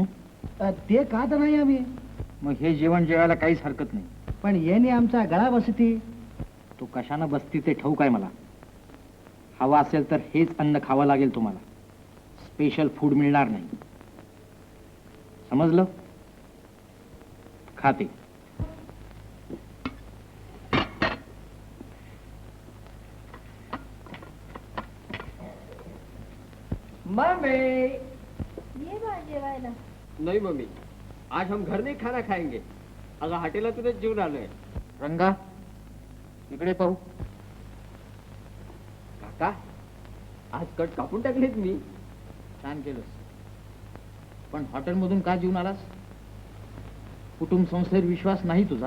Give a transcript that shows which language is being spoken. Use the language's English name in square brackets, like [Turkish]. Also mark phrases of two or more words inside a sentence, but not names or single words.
[Marathi] ते खात नाही आम्ही. मग हे जेवण जेवायला काहीच हरकत नाही. पण येणे आमचा गळा बसती. तो कशानं बसती ते ठाऊक आहे मला. हवा असेल तर हेच अन्न खावं लागेल तुम्हाला. स्पेशल फूड मिळणार नाही. समजलं? खाते. मम्मी ये बा जेवायला. [Hindi] नाही मम्मी, आज हम घर नहीं खाना खाएंगे. [Marathi] अगं हॉटेलला तुझं जेवण आलोय. रंगा इकडे पाहू. काका आज कट कापून टाकलेत मी. छान केलंस. पण हॉटेलमधून का जेवून आलास? कुटुंब संस्थेवर विश्वास नाही तुझा?